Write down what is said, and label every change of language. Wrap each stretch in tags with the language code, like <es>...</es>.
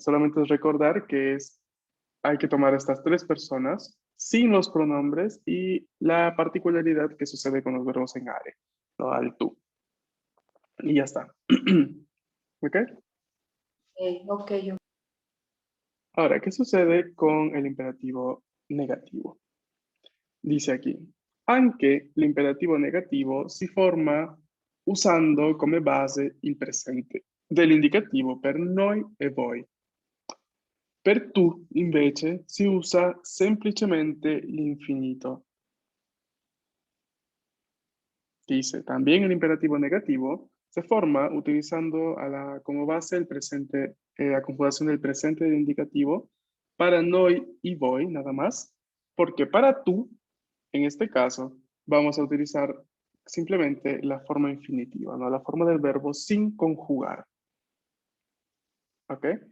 <es>Solamente es recordar que hay que tomar estas tres personas sin los pronombres y la particularidad que sucede con los verbos en are, ¿no? Al tú. Y ya está. ¿Ok? Ok, Ahora, ¿qué sucede con el imperativo negativo? Dice aquí,</es> <it>anche l'imperativo negativo si forma usando come base il presente dell'indicativo per noi e voi. Per tu, invece, si usa semplicemente l'infinito.</it> <es>Dice, también el imperativo negativo se forma utilizando como base el presente, la conjugación del presente del indicativo para noi y voy, nada más, porque para tú, en este caso, vamos a utilizar simplemente la forma infinitiva, ¿no? La forma del verbo sin conjugar, ¿ok?</es>